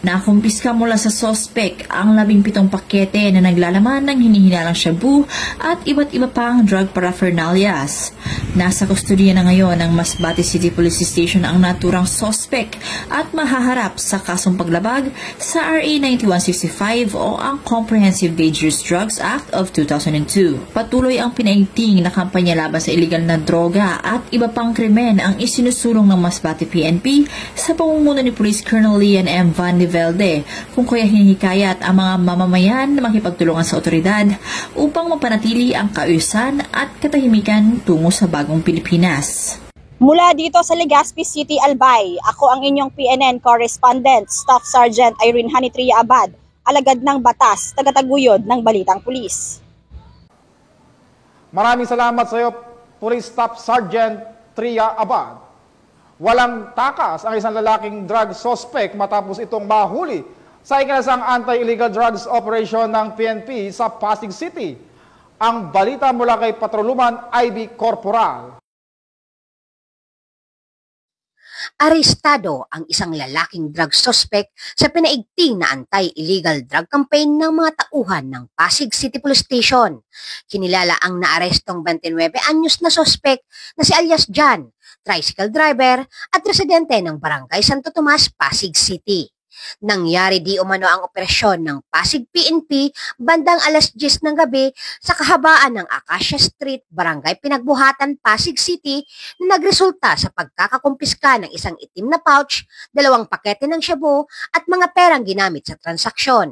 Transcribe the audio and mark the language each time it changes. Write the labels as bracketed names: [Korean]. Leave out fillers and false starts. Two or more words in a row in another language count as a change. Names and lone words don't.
[Filipino] Nakumpiska mula sa sospek ang 17 pakete na naglalaman ng hinihinalang shabu at iba't iba pang [English] drug paraphernalias. [Filipino] Nasa kustodiya na ngayon ng Masbate City Police Station ang naturang sospek at mahaharap sa kasong paglabag sa RA 9165 o ang Comprehensive Dangerous Drugs Act of 2002. Patuloy ang pinaigting na kampanya laban sa illegal na droga at iba pang krimen ang isinusulong ng Masbate PNP sa pamumuno ni Police Colonel Lian M. Van de Velde, kung kaya hinihikayat ang mga mamamayan na makipagtulungan sa otoridad upang mapanatili ang kaayusan at katahimikan tungo sa bagong Pilipinas. Mula dito sa Legazpi City, Albay, ako ang inyong PNN correspondent, Staff Sergeant Irene Hanitria Abad, alagad ng batas, tagataguyod ng balitang pulis. Maraming salamat sa iyo, Police Staff Sergeant Tria Abad. Walang takas ang isang lalaking [English] drug suspect [Filipino] matapos itong mahuli sa ikinasang [English] anti-illegal drugs operation [Filipino] ng PNP sa Pasig City. Ang balita mula kay Patroluman IB Corporal. Arestado ang isang lalaking [English] drug suspect [Filipino] sa pinaigting na [English] anti-illegal drug campaign [Filipino] ng mga tauhan ng Pasig City Police Station. Kinilala ang naarestong 29 anyos na suspect na si alias John, [English] tricycle driver [Filipino] at residente ng Barangay Santo Tomas, Pasig City. Nangyari di umano ang operasyon ng Pasig PNP bandang alas 10 ng gabi sa kahabaan ng Acacia Street, Barangay Pinagbuhatan, Pasig City na nagresulta sa pagkakakumpiska ng isang itim na pouch, 2 pakete ng shabu at mga perang ginamit sa transaksyon.